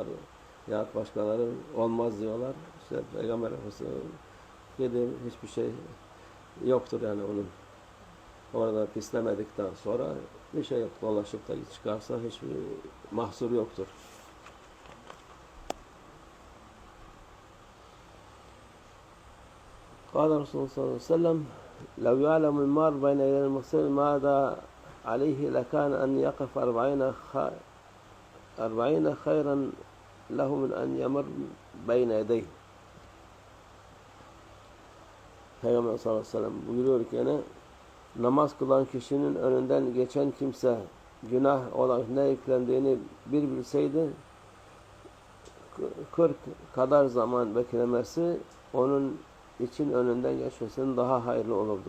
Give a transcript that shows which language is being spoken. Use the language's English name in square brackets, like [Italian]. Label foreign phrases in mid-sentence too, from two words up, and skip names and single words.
[Turkish] Ya başkaları olmaz diyorlar. İşte Peygamber Efendimiz kedi hiçbir şey yoktur yani onun. Orada pislemedikten sonra bir şey yok. Dolaşıp da çıkarsa hiçbir mahsur yoktur. [Arabic] قال رسول الله صلى الله عليه وسلم لو يعلم المار بين يدي المغسل ماذا عليه لكان أن يقف 40 خيرا له من أن يمر بين يديه. [Turkish] Peygamber [Arabic] صلى الله عليه وسلم [Turkish] buyuruyor ki yani namaz kılan kişinin önünden geçen kimse günah olarak ne yüklendiğini bir bilseydi 40 kadar zaman beklemesi onun için önünden geçmesinin daha hayırlı olurdu.